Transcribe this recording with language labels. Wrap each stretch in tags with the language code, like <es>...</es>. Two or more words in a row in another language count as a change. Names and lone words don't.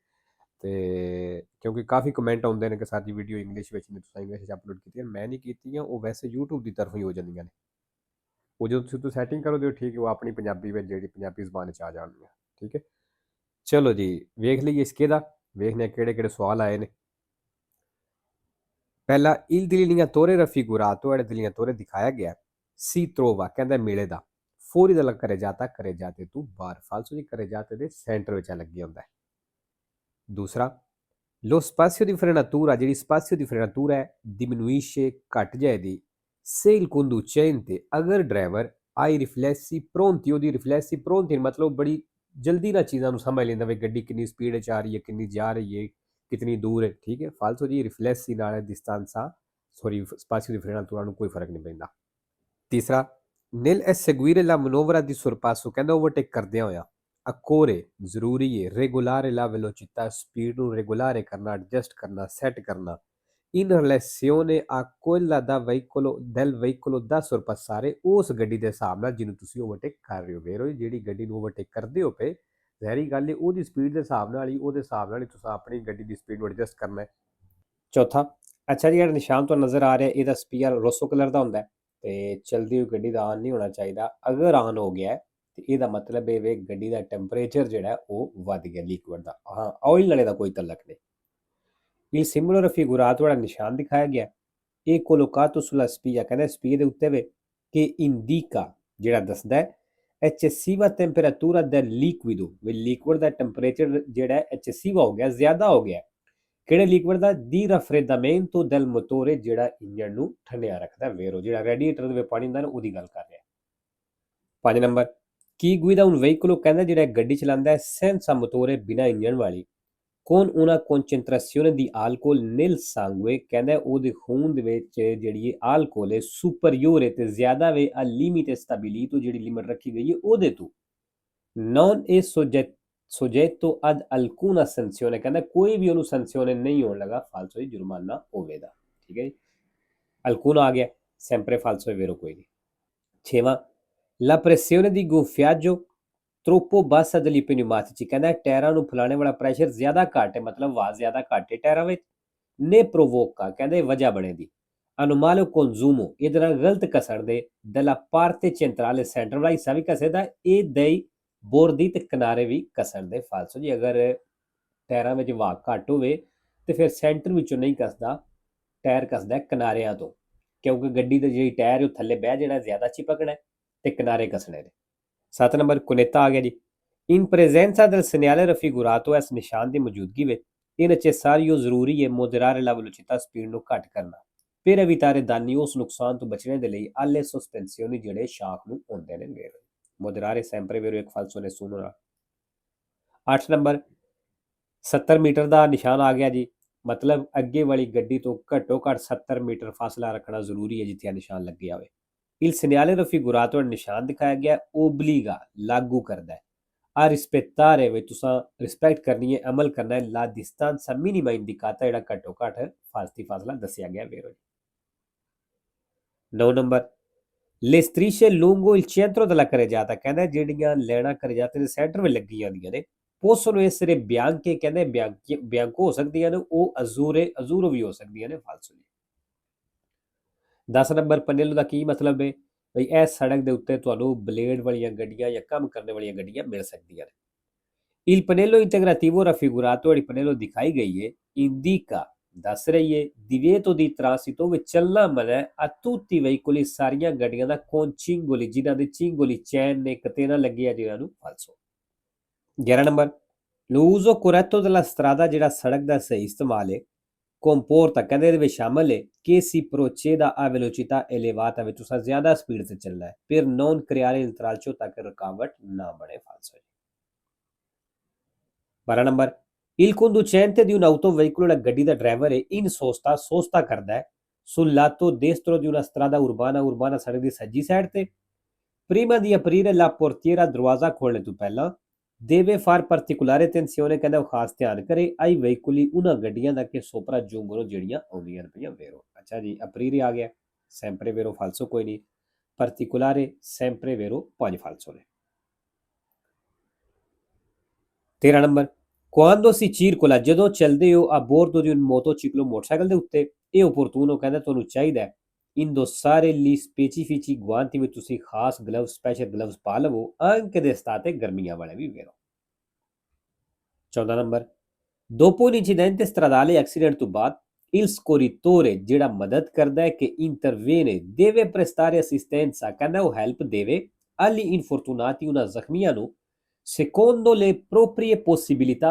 <pa>ਤੇ ਕਿਉਂਕਿ ਕਾਫੀ ਕਮੈਂਟ ਆਉਂਦੇ ਨੇ ਕਿ ਸਾਡੀ ਵੀਡੀਓ ਇੰਗਲਿਸ਼ ਵਿੱਚ ਨੇ, ਤੁਸੀਂ ਇੰਗਲਿਸ਼ 'ਚ ਅਪਲੋਡ ਕੀਤੀਆਂ। ਮੈਂ ਨਹੀਂ ਕੀਤੀਆਂ, ਉਹ ਵੈਸੇ YouTube ਦੀ ਤਰਫੋਂ ਹੀ ਹੋ ਜਾਂਦੀਆਂ ਨੇ। ਉਹ ਜਦੋਂ ਤੁਸੀਂ ਸੈਟਿੰਗ ਕਰੋਗੇ ਉਹ ਠੀਕ ਹੈ, ਉਹ ਆਪਣੀ ਪੰਜਾਬੀ ਵਿੱਚ ਜਿਹੜੀ ਪੰਜਾਬੀ ਜ਼ਬਾਨ 'ਚ ਆ ਜਾਣਗੀਆਂ, ਠੀਕ ਹੈ। ਚਲੋ ਜੀ, ਵੇਖ ਲਈਏ ਇਸਕੇ ਦਾ, ਵੇਖਨੇ ਕਿਹੜੇ ਕਿਹੜੇ ਸਵਾਲ ਆਏ ਨੇ। ਪਹਿਲਾ,</pa> <it>il delineatore raffigurato è delineatore</it> <pa>ਦਿਖਾਇਆ ਗਿਆ ਸੀ trova ਕਹਿੰਦਾ ਮੇਲੇ ਦਾ ਫੋਰੀ ਦਾ ਕਰੇ ਜਾਤੇ ਤੂੰ ਬਾਹਰ ਫਾਲਸੋ ਜੀ ਕਰੇ ਜਾਤੇ ਦੇ ਸੈਂਟਰ ਵਿੱਚ ਲੱਗੇ ਹੁੰਦਾ ਹੈ। ਦੂਸਰਾ,</pa> <it>lo spazio di frenatura</it> <pa>ਜਿਹੜੀ</pa> <it>spazio di frenatura</it> <pa>ਹੈ diminuisce ਘਟ ਜਾਏਗੀ</pa> <it>se il conducente</it> <pa>ਅਗਰ ਡਰਾਈਵਰ</pa> <it>ai riflessi pronti</it> <pa>ਉਹਦੀ</pa> <it>riflessi pronti</it> <pa>मतलब ਬੜੀ ਜਲਦੀ ਨਾਲ ਚੀਜ਼ਾਂ ਨੂੰ ਸਮਝ ਲੈਂਦਾ ਵੀ ਗੱਡੀ ਕਿੰਨੀ ਸਪੀਡ 'ਚ ਆ ਰਹੀ ਹੈ, ਕਿੰਨੀ ਜਾ ਰਹੀ ਹੈ,</pa> <hi>कितनी दूर है, ठीक है।</hi> <pa>ਫਾਲਤੂ ਜੀ ਰਿਫਲੈਕਸੀ ਨਾਲ distanza सॉरी</pa> <it>spazio di frenatura</it> <pa>ਨੂੰ ਕੋਈ ਫਰਕ ਨਹੀਂ ਪੈਂਦਾ। ਤੀਸਰਾ,</pa> <it>nel seguire la manovra di sorpasso</it> <pa>ਕਹਿੰਦਾ ਓਵਰਟੇਕ ਕਰਦਿਆਂ ਹੋਇਆ ਅਕੋਰੇ ਜ਼ਰੂਰੀ ਹੈ</pa> <it>regolare la velocità</it> <pa>ਸਪੀਡ ਨੂੰ regolare ਕਰਨਾ, ਐਡਜਸਟ ਕਰਨਾ, ਸੈੱਟ ਕਰਨਾ</pa> <it>in relazione a quella del veicolo da sorpassare</it> <pa>ਉਸ ਗੱਡੀ ਦੇ ਹਿਸਾਬ ਨਾਲ ਜਿਹਨੂੰ ਤੁਸੀਂ ਓਵਰਟੇਕ ਕਰ ਰਹੇ ਹੋ। ਵੇਰੋ ਜਿਹੜੀ ਗੱਡੀ ਨੂੰ ਓਵਰਟੇਕ ਕਰਦੇ ਹੋ ਪਏ, ਜ਼ਹਿਰੀ ਗੱਲ ਹੈ ਉਹਦੀ ਸਪੀਡ ਦੇ ਹਿਸਾਬ ਨਾਲ ਹੀ ਤੁਸੀਂ ਆਪਣੀ ਗੱਡੀ ਦੀ ਸਪੀਡ ਨੂੰ ਐਡਜਸਟ ਕਰਨਾ ਹੈ। ਚੌਥਾ, ਅੱਛਾ ਜੀ, ਜਿਹੜਾ ਨਿਸ਼ਾਨ ਤੁਹਾਨੂੰ ਨਜ਼ਰ ਆ ਰਿਹਾ ਇਹਦਾ</pa> <it>spia rosso</it> <pa>ਕਲਰ ਦਾ ਹੁੰਦਾ ਹੈ ਤੇ ਚਲਦੀ ਹੋਈ ਗੱਡੀ ਦਾ ਆਨ ਨਹੀਂ ਹੋਣਾ ਚਾਹੀਦਾ। ਅਗਰ ਆਨ ਹੋ ਗਿਆ ਤੇ ਇਹਦਾ ਮਤਲਬ ਇਹ ਵੇ ਗੱਡੀ ਦਾ ਟੈਂਪਰੇਚਰ ਜਿਹੜਾ ਉਹ ਵੱਧ ਗਿਆ ਲਿਕੁਇਡ ਦਾ। ਹਾਂ, ਆਇਲ ਨਾਲੇ ਦਾ ਕੋਈ ਤਲਕ ਨਹੀਂ। ਇਹ ਸਿਮੂਲਰ raffigurato ਵਾਲਾ ਨਿਸ਼ਾਨ ਦਿਖਾਇਆ ਗਿਆ ਇਹ</pa> <it>collocato sulla spia</it> <pa>ਕਹਿੰਦਾ ਸਪੀਆ ਦੇ ਉੱਤੇ ਵੇ ਕਿ ਇੰਡੀਕਾ ਜਿਹੜਾ ਦੱਸਦਾ ਹੈ ਐਚਸੀਵਾ ਟੈਂਪਰੇਚਰ ਦਾ ਲਿਕੁਇਡੋ ਵੀ ਲਿਕੁਇਡ ਦਾ ਟੈਂਪਰੇਚਰ ਜਿਹੜਾ ਐਚਸੀਵਾ ਹੋ ਗਿਆ, ਜ਼ਿਆਦਾ ਹੋ ਗਿਆ। ਕਿਹੜੇ ਲਿਕੁਇਡ ਦਾ? ਦੀ</pa> <it>raffreddamento del motore</it> <pa>ਜਿਹੜਾ ਇੰਜਨ ਨੂੰ ਠੰਡਿਆ ਰੱਖਦਾ। ਵੇਰੋ ਜਿਹੜਾ ਰੈਡੀਏਟਰ ਦੇ ਵਿੱਚ ਪਾਣੀ ਹੁੰਦਾ ਨਾ ਉਹਦੀ ਗੱਲ ਕਰ ਰਿਹਾ। 5 ਨੰਬਰ,</pa> <it>chi guida un veicolo</it> <pa>ਕਹਿੰਦਾ ਜਿਹੜਾ ਗੱਡੀ ਚਲਾਉਂਦਾ ਹੈ</pa> <it>senza motore</it> <pa>ਬਿਨਾ ਇੰਜਨ ਵਾਲੀ</pa> <it>con una concentrazione di alcol nel sangue</it> <pa>ਕਹਿੰਦਾ ਉਹਦੇ ਖੂਨ ਦੇ ਵਿੱਚ ਜਿਹੜੀ alcol ਹੈ superiore ਤੇ ਜ਼ਿਆਦਾ ਵੇ</pa> <it>al limite stabilito</it> <pa>ਜਿਹੜੀ ਲਿਮਿਟ ਰੱਖੀ ਗਈ ਹੈ ਉਹਦੇ ਤੋਂ</pa> <it>non è soggetto ad alcuna sanzione</it> <pa>ਕਹਿੰਦਾ ਕੋਈ ਵੀ ਉਹਨੂੰ sanzione ਨਹੀਂ ਹੋਣ ਲੱਗਾ ਫਾਲਸੋ ਜੁਰਮਾਨਾ ਹੋਵੇਗਾ, ਠੀਕ ਹੈ ਜੀ। alcuna ਆ ਗਿਆ,</pa> <it>sempre falso è vero</it> <pa>ਕੋਈ ਨਹੀਂ। 6ਵਾਂ,</pa> <it>la pressione di gonfiaggio troppo bassa degli pneumatici</it> <pa>ਕਹਿੰਦਾ ਟਾਇਰਾਂ ਨੂੰ ਫੁਲਾਣੇ ਵਾਲਾ ਪ੍ਰੈਸ਼ਰ ਜ਼ਿਆਦਾ ਘੱਟ ਹੈ, ਮਤਲਬ ਆਵਾਜ਼ ਜ਼ਿਆਦਾ ਘੱਟ ਹੈ ਟਾਇਰਾਂ ਵਿੱਚ। ਨੇ provoca ਕਹਿੰਦੇ ਵਜ੍ਹਾ ਬਣੇ ਦੀ</pa> <it>anomalio consumo</it> <pa>ਇਹਦੇ ਨਾਲ ਗਲਤ ਕਸਣ ਦੇ</pa> <it>della parte centrale</it> <pa>ਸੈਂਟਰ ਵਾਲਾ ਹਿੱਸਾ ਵੀ ਘਸੇਦਾ ਇਹ ਦਈ ਬੋਰਦੀ ਤੇ ਕਿਨਾਰੇ ਵੀ ਘਸਣ ਦੇ। ਫਾਲਸੋ ਜੀ, ਅਗਰ ਟਾਇਰਾਂ ਵਿੱਚ ਵਾਹ ਘੱਟ ਹੋਵੇ ਤੇ ਫਿਰ ਸੈਂਟਰ ਵਿੱਚੋਂ ਨਹੀਂ ਘਸਦਾ, ਟਾਇਰ ਘਸਦਾ ਕਿਨਾਰਿਆਂ ਤੋਂ, ਕਿਉਂਕਿ ਗੱਡੀ ਦੇ ਜਿਹੜੀ ਟਾਇਰ ਉਹ ਥੱਲੇ ਬਹਿ ਜਾਣਾ, ਜ਼ਿਆਦਾ ਚਿਪਕਣਾ ਤੇ ਕਿਨਾਰੇ ਘਸਣੇ ਨੇ। 7 ਨੰਬਰ, ਕੁਨੇਤਾ ਆ ਗਿਆ ਜੀ।</pa> <it>in presenza del segnale raffigurato</it> <pa>ਇਸ ਨਿਸ਼ਾਨ ਦੀ ਮੌਜੂਦਗੀ ਵਿੱਚ ਇਹ necessario ਜ਼ਰੂਰੀ ਹੈ</pa> <it>moderare la velocità</it> <pa>ਸਪੀਡ ਨੂੰ ਘੱਟ ਕਰਨਾ</pa> <it>per evitare danni</it> <pa>ਉਸ ਨੁਕਸਾਨ ਤੋਂ ਬਚਣੇ ਦੇ ਲਈ</pa> <it>alle sospensioni</it> <pa>ਜਿਹੜੇ ਸ਼ਾਕ ਨੂੰ ਹੁੰਦੇ ਨੇ।</pa> <it>ਵੇਰੋ moderare sempre vero ਇੱਕ falso nessuno ਨਾਲ।</it> <pa>8 ਨੰਬਰ, 70 ਮੀਟਰ ਦਾ ਨਿਸ਼ਾਨ ਆ ਗਿਆ ਜੀ, ਮਤਲਬ ਅੱਗੇ ਵਾਲੀ ਗੱਡੀ ਤੋਂ ਘੱਟੋ ਘੱਟ 70 ਮੀਟਰ ਫਾਸਲਾ ਰੱਖਣਾ ਜ਼ਰੂਰੀ ਹੈ ਜਿੱਥੇ ਨਿਸ਼ਾਨ ਲੱਗਿਆ ਹੋਵੇ।</pa> <it>il segnale raffigurato</it> <pa>ਨਿਸ਼ਾਨ ਦਿਖਾਇਆ ਗਿਆ obbliga ਲਾਗੂ ਕਰਦਾ ਹੈ</pa> <it>a rispettare</it> <pa>ਵੀ ਤੁਸੀਂ ਰਿਸਪੈਕਟ ਕਰਨੀ ਹੈ, ਅਮਲ ਕਰਨਾ ਹੈ</pa> <it>la distanza minima indicata</it> <pa>ਜਿਹੜਾ ਘੱਟੋ ਘੱਟ ਫਾਸਲਾ ਦੱਸਿਆ ਗਿਆ। ਵੇਰੋ 9 ਨੰਬਰ,</pa> <it>le strisce lungo il centro della carreggiata</it> <pa>ਕਹਿੰਦਾ ਜਿਹੜੀਆਂ ਲੈਣਾ carreggiata ਦੇ ਸੈਂਟਰ ਵਿੱਚ ਲੱਗੀਆਂ ਹੁੰਦੀਆਂ ਨੇ</pa> <it>possono essere bianche</it> <pa>ਕਹਿੰਦੇ ਬਿਆਂਕੋ ਹੋ ਸਕਦੀਆਂ ਨੇ, ਉਹ ਅਜ਼ੂਰੋ ਵੀ ਹੋ ਸਕਦੀਆਂ ਨੇ। ਫਾਲਸੋ ਜੀ। 10 ਨੰਬਰ, ਪਨੇਲੋ ਦਾ ਕੀ ਮਤਲਬ ਹੈ? ਬਈ ਇਹ ਸੜਕ ਦੇ ਉੱਤੇ ਤੁਹਾਨੂੰ ਬਲੇਡ ਵਾਲੀਆਂ ਗੱਡੀਆਂ ਜਾਂ ਕੰਮ ਕਰਨ ਵਾਲੀਆਂ ਗੱਡੀਆਂ ਮਿਲ ਸਕਦੀਆਂ ਨੇ।</pa> <it>il pannello integrativo raffigurato</it> <pa>ਜਿਹੜੀ ਪਨੇਲੋ ਦਿਖਾਈ ਗਈ ਹੈ indica ਦੱਸ ਰਹੀ ਹੈ</pa> <it>divieto di transito</it> <pa>ਵਿੱਚ ਚੱਲਣਾ ਮਨਾ ਹੈ</pa> <it>a tutti i veicoli</it> <pa>ਸਾਰੀਆਂ ਗੱਡੀਆਂ ਦਾ</pa> <it>con cingoli</it> <pa>ਜਿਨ੍ਹਾਂ ਦੇ ਚਿੰਗੋਲੀ ਚੈਨ ਨੇ ਕਿਤੇ ਨਾ ਲੱਗੇ ਆ ਜਿਹਨਾਂ ਨੂੰ ਫਾਲਸੋ 11 ਨੰਬਰ</pa> <it>l'uso corretto della strada</it> <pa>ਜਿਹੜਾ ਸੜਕ ਦਾ ਸਹੀ ਇਸਤੇਮਾਲ ਹੈ comporta ਕਹਿੰਦੇ ਇਹਦੇ ਵਿੱਚ ਸ਼ਾਮਲ ਹੈ ਕਿ</pa> <it>si proceda a velocità elevata</it> <pa>ਵਿੱਚ ਤੁਸੀਂ ਜ਼ਿਆਦਾ ਸਪੀਡ ਤੇ ਚੱਲਣਾ ਹੈ</pa> <it>per non creare intralcio</it> <pa>ਤਾਂ ਕਿ ਰੁਕਾਵਟ ਨਾ ਬਣੇ ਫਾਲਸੋ 12 ਨੰਬਰ</pa> <it>il conducente di un'autoveicolo la</it> <pa>ਗੱਡੀ ਦਾ ਡਰਾਈਵਰ ਹੈ</pa> <it>in sosta</it> <pa>ਕਰਦਾ ਹੈ</pa> <it>sul lato destro di una strada urbana</it> <pa>ਸੜਕ ਦੀ ਸੱਜੀ ਸਾਈਡ ਤੇ</pa> <it>prima di aprire la portiera</it> <pa>ਦਰਵਾਜ਼ਾ ਖੋਲ੍ਹਣ ਤੋਂ ਪਹਿਲਾਂ</pa> <it>deve far particolare attenzione</it> <pa>ਕਹਿੰਦਾ ਉਹ ਖਾਸ ਧਿਆਨ ਕਰੇ</pa> <it>ai veicoli</it> <pa>ਉਹਨਾਂ ਗੱਡੀਆਂ ਦਾ ਕਿ ਸੋਪਰਾ ਜੂੰਗਰੋ ਜਿਹੜੀਆਂ ਆਉਂਦੀਆਂ ਪਈਆਂ ਵੇਰੋ ਅੱਛਾ ਜੀ ਅਪਰੀਰੇ ਆ ਗਿਆ</pa> <it>sempre vero falso</it> <pa>ਕੋਈ ਨਹੀਂ</pa> <it>particolare sempre vero 5 falso</it> <pa>ਨੇ 13 ਨੰਬਰ</pa> <it>quando si circola</it> <pa>ਜਦੋਂ ਚੱਲਦੇ ਹੋ</pa> <it>a bordo di un motociclo</it> <pa>ਮੋਟਰਸਾਈਕਲ ਦੇ ਉੱਤੇ ਇਹ opportuno ਕਹਿੰਦਾ ਤੁਹਾਨੂੰ ਚਾਹੀਦਾ ਹੈ</pa> <it>indossare gli specifici guanti</it> <pa>ਵਿੱਚ ਤੁਸੀਂ ਖਾਸ ਗਲਵਸ ਸਪੈਸ਼ਲ ਗਲਵਸ ਪਾ ਲਵੋ</pa> <it>anche d'estate</it> <pa>ਗਰਮੀਆਂ ਵਾਲੇ ਵੀ ਵੇਰੋ 14 ਨੰਬਰ</pa> <it>dopo un incidente stradale</it> <pa>accident ਤੋਂ ਬਾਅਦ</pa> <it>il scorritore</it> <pa>ਜਿਹੜਾ ਮਦਦ ਕਰਦਾ ਹੈ ਕਿ</pa> <it>interviene deve prestare assistenza</it> <pa>ਕਹਿੰਦਾ ਉਹ ਹੈਲਪ ਦੇਵੇ</pa> <it>agli infortunati</it> <pa>ਉਹਨਾਂ ਜ਼ਖਮੀਆਂ ਨੂੰ</pa> <it>secondo le proprie possibilità</it>